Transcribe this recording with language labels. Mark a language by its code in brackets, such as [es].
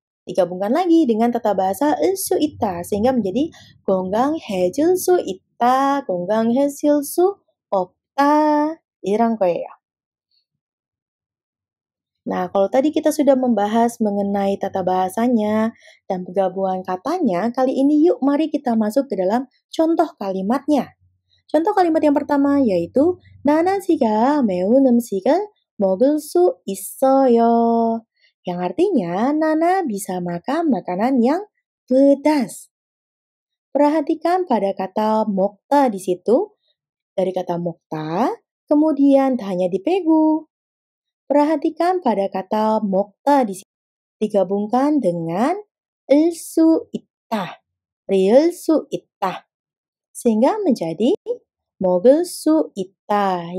[id] Digabungkan lagi dengan tata bahasa ilsu ita sehingga menjadi [ko] 건강해질 수 있다, 건강해질 수 없다. 이런 거예요. [id] Nah, kalau tadi kita sudah membahas mengenai tata bahasanya dan penggabungan katanya, kali ini yuk mari kita masuk ke dalam contoh kalimatnya. Contoh kalimat yang pertama yaitu [ko] 나는 씨가 매운 음식을 먹을 수 있어요. [id] Yang artinya Nana bisa makan makanan yang pedas. Perhatikan pada kata mokta di situ. Dari kata mokta, kemudian hanya dipegu. Perhatikan pada kata mokta di sini digabungkan dengan ilsu ittah, rilsu ittah, sehingga menjadi mogul su itta.